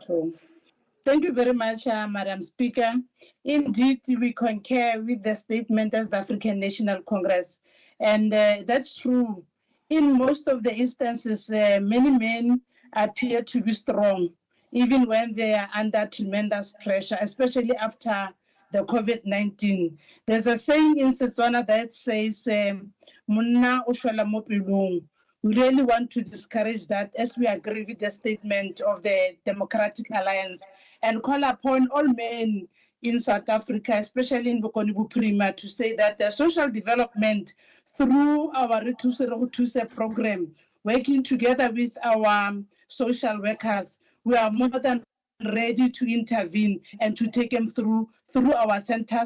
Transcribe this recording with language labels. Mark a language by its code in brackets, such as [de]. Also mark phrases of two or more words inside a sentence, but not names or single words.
[en] Thank you very much, Madam Speaker. Indeed, we concur with the statement as the African National Congress, and that's true. In most of the instances, many men appear to be strong, even when they are under tremendous pressure, especially after the COVID-19. There's a saying in Setswana that says, [tn] "Monna o shwela mo pelong." [en] We really want to discourage that, as we agree with the statement of the Democratic Alliance, and call upon all men in South Africa, especially in Bokoni Bophirima, to say that the social development through our Retuse program, working together with our social workers, we are more than ready to intervene and to take them through our centers.